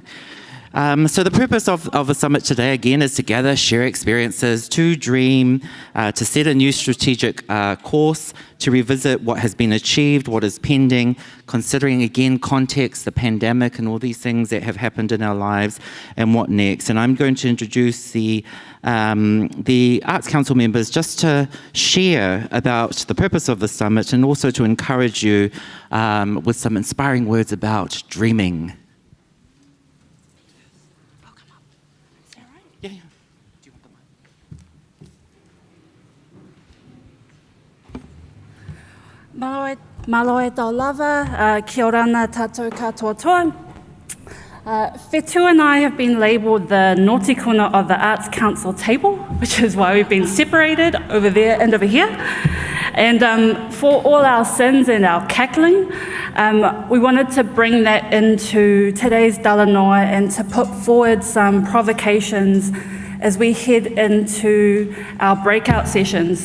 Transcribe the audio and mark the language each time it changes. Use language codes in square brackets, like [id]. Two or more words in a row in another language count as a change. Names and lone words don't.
[en] So the purpose of the summit today, again, is to gather, share experiences, to dream, to set a new strategic course, to revisit what has been achieved, what is pending, considering, again, context, the pandemic and all these things that have happened in our lives, and what next. And I'm going to introduce the Arts Council members just to share about the purpose of the summit and also to encourage you with some inspiring words about dreaming. [to] Malo e tau lava, [rar] kia orana tātou katoa toa. [en] Whetū and I have been labelled the naughty corner of the Arts Council table, which is why we've been separated over there and over here. And for all our sins and our cackling, we wanted to bring that into today's talanoa and to put forward some provocations as we head into our breakout sessions.